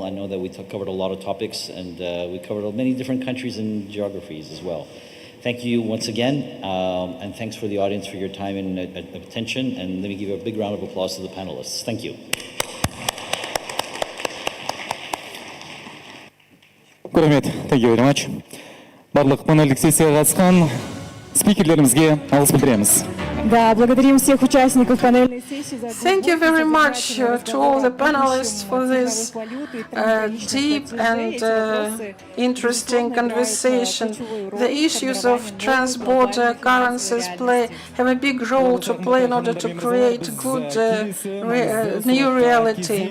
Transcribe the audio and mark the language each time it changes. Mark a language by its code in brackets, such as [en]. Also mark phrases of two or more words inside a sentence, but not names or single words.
[en] I know that we covered a lot of topics, and we covered many different countries and geographies as well. Thank you once again, and thanks for the audience for your time and attention. And let me give a big round of applause to the panelists. Thank you. Good, thank you very much. [kk] Барлық панельдік сессияға қатысқан спикерлерімізге алғыс білдіреміз. [ru] Да, благодарим всех участников панельной сессии. [en] Thank you very much to all the panelists for this deep and interesting conversation. The issues of trans-border currencies have a big role to play in order to create good new reality.